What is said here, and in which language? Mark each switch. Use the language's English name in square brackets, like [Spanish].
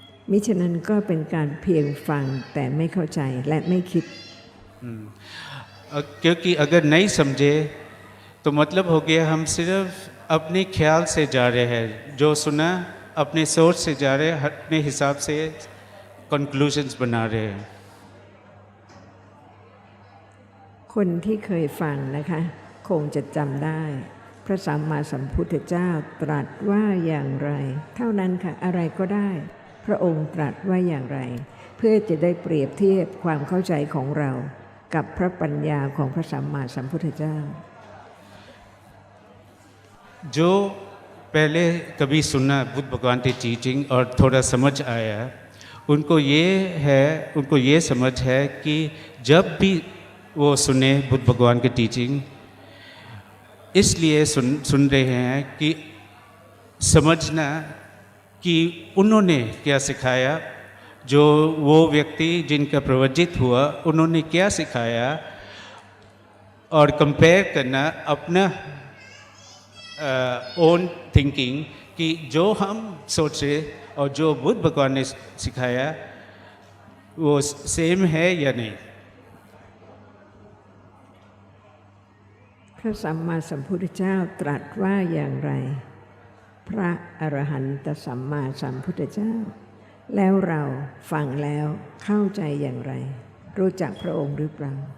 [Thai] มิฉะนั้นก็เป็นการเพียงฟังแต่ไม่เข้าใจและไม่คิด [Hindi] क्योंकि अगर नहीं समझे तो मतलब हो गया हम सिर्फ अपने ख्याल से जा रहे हैं, जो सुना अपने सोच से जा रहे हैं, अपने हिसाब से कंक्लूजन्स बना रहे हैं। [Thai] คนที่เคยฟังนะคะคงจะจำได้พระสัมมาสัมพุทธเจ้าตรัสว่าอย่างไรเท่านั้นค่ะอะไรก็ได้พระองค์ตรัสว่าอย่างไรเพื่อจะได้เปรียบเทียบความเข้าใจของเรากับพระปัญญาของพระสัมมาสัมพุทธเจ้า [Hindi] जो पहले कभी सुना बुद्ध भगवान की टीचिंग और थोड़ा समझ आया उनको ये समझ है कि जब भी वो सुने बुद्ध भगवान की टीचिंग इसलिए सुन रहे हैं कि समझना कि उन्होंने क्या सिखाया, जो वो व्यक्ति जिनका प्रवचित हुआ उन्होंने क्या सिखाया, और कंपेयर करना अपना [English] own thinking [Hindi] कि जो हम सोचे और जो बुद्ध भगवान ने सिखाया वो सेम है या नहीं। [Thai] พระสัมมาสัมพุทธเจ้าตรัสว่าอย่างไร พระอรหันตสัมมาสัมพุทธเจ้า แล้วเราฟังแล้วเข้าใจอย่างไร รู้จักพระองค์หรือเปล่า